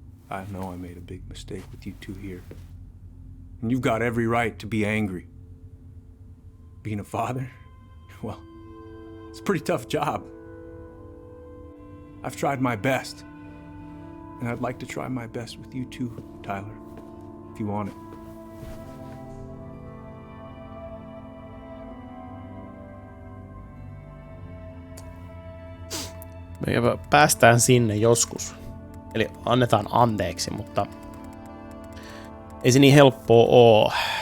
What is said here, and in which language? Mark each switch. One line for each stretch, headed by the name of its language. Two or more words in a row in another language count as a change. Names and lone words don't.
English: I know I made a big mistake with you two here. And you've got every right to be angry. Being a father, well, it's a pretty tough job. I've tried my best. And I'd like to try my best with you too, Tyler, if you want it.
Finnish: Me päästään sinne joskus. Eli annetaan anteeksi, mutta ei se niin helppoa oo.